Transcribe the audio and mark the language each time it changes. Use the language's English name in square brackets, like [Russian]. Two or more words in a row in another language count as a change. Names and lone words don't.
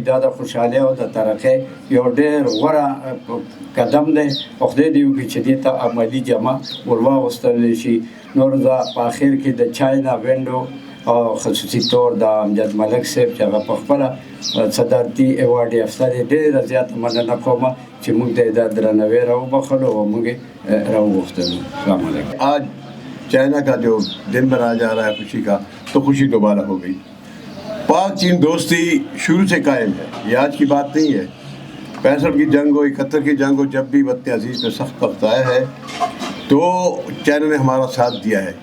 [Pashto] دا د خوشحالۍ او د ترقۍ یو ډېر غوره قدم دی، او خدای دې وکړي چې دې ته عملي جمع ورواغوستلی شي. نور زه په آخر کې د چاینا وینډو او خصوصي طور د امجد ملک صاحب چې هغه په خپله صدارتي ایوارډ یافته دی، ډېره زیاته مننه کوم چې موږ ته یې دا درناوی راوبخلو او موږ یې راوغوښتلو. [Arabic] السلام علیکم. [Urdu] آج چائنا کا جو دن منایا جا رہا ہے خوشی کا، تو خوشی دوبارہ ہو گئی. پاک چین دوستی شروع سے قائم ہے، یہ آج کی بات نہیں ہے. 65 کی جنگ ہو، 71 کی جنگ ہو، جب بھی وطن عزیز پہ سخت وقت آیا ہے تو چائنا نے ہمارا ساتھ دیا ہے.